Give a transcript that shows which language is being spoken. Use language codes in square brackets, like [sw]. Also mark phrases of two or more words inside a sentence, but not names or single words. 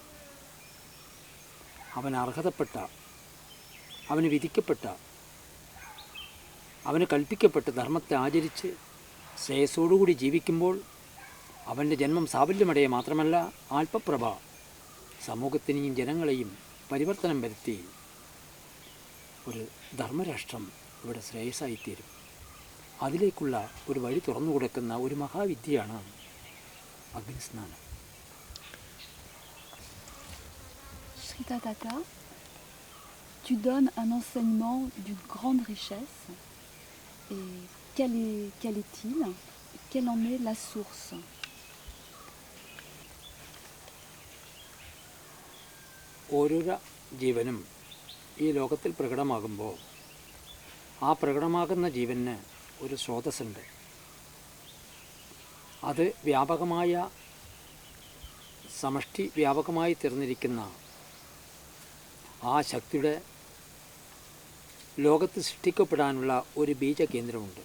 [ml] അവന് അർഹതപ്പെട്ട, അവന് വിധിക്കപ്പെട്ട, അവന് കൽപ്പിക്കപ്പെട്ട ധർമ്മത്തെ ആചരിച്ച് ശ്രേയസ്സോടുകൂടി ജീവിക്കുമ്പോൾ അവൻ്റെ ജന്മം സാഫല്യമടയെ മാത്രമല്ല ആൽപ്പപ്രഭ സമൂഹത്തിനെയും ജനങ്ങളെയും പരിവർത്തനം വരുത്തി ഒരു ധർമ്മരാഷ്ട്രം ഇവിടെ ശ്രേയസ്സായിത്തീരും. അതിലേക്കുള്ള ഒരു വഴി തുറന്നു കൊടുക്കുന്ന ഒരു മഹാവിദ്യയാണ് അഗ്നിസ്നാനം. [fr] Shri Tatata, tu donnes un enseignement d'une grande richesse. Et quel est-il? Quelle en est la source? [ml] ഓരോരോ ജീവനും ഈ ലോകത്തിൽ പ്രകടമാകുമ്പോൾ ആ പ്രകടമാകുന്ന ജീവന് ഒരു സ്രോതസ്സുണ്ട്. അത് വ്യാപകമായ സമഷ്ടി വ്യാപകമായി തീർന്നിരിക്കുന്ന ആ ശക്തിയുടെ ലോകത്ത് സൃഷ്ടിക്കപ്പെടാനുള്ള ഒരു ബീജകേന്ദ്രമുണ്ട്.